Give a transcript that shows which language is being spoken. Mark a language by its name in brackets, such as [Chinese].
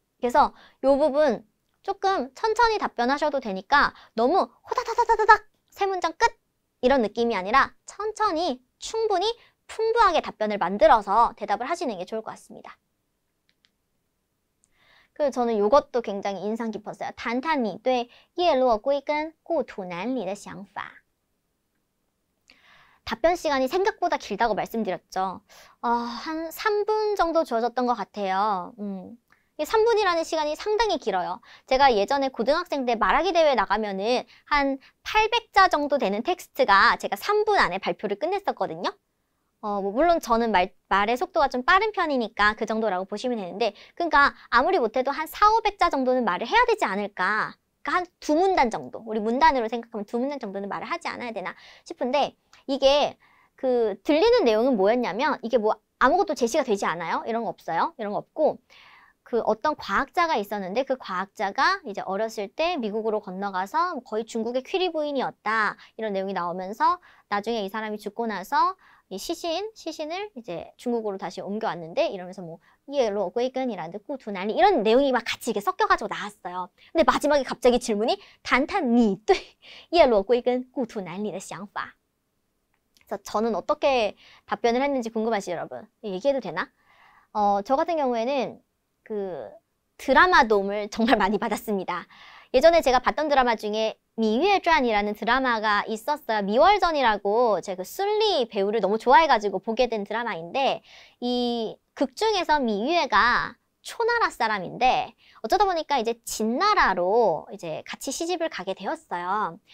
[Korean] 그래서 이 부분 조금 천천히 답변하셔도 되니까 너무 호다다다다닥 세 문장 끝! 이런 느낌이 아니라 천천히 충분히 풍부하게 답변을 만들어서 대답을 하시는 게 좋을 것 같습니다. 그래서 저는 이것도 굉장히 인상 깊었어요. [Chinese] 谈谈你对叶落归根故土难离的想法. [Korean] 답변 시간이 생각보다 길다고 말씀드렸죠. 한 3분 정도 주어졌던 것 같아요. 이 3분이라는 시간이 상당히 길어요. 제가 예전에 고등학생 때 말하기 대회 나가면은 한 800자 정도 되는 텍스트가 제가 3분 안에 발표를 끝냈었거든요. 물론 저는 말의 속도가 좀 빠른 편이니까 그 정도라고 보시면 되는데, 그러니까 아무리 못해도 한 400~500자 정도는 말을 해야 되지 않을까. 그러니까 한 2문단 정도, 우리 문단으로 생각하면 2문단 정도는 말을 하지 않아야 되나 싶은데, 이게 들리는 내용은 뭐였냐면, 이게 뭐 아무것도 제시가 되지 않아요? 이런 거 없어요. 이런 거 없고, 어떤 과학자가 있었는데 그 과학자가 이제 어렸을 때 미국으로 건너가서 거의 중국의 퀴리 부인이었다. 이런 내용이 나오면서 나중에 이 사람이 죽고 나서 이 시신을 이제 중국으로 다시 옮겨왔는데, 이러면서 뭐 예로归根이라는故土难离이런 내용이 막 같이 이렇게 섞여가지고 나왔어요. 근데 마지막에 갑자기 질문이 [Chinese] 谈谈你对叶落归根故土难离的想法. [Korean] 그래서 저는 어떻게 답변을 했는지 궁금하시죠, 여러분? 얘기해도 되나? 저 같은 경우에는 드라마 도움을 정말 많이 받았습니다. 예전에 제가 봤던 드라마 중에 미유에传이라는 드라마가 있었어요. 미월전이라고 제가 순리 배우를 너무 좋아해가지고 보게 된 드라마인데, 이 극 중에서 미유에가 초나라 사람인데 어쩌다 보니까 이제 진나라로 이제 같이 시집을 가게 되었어요.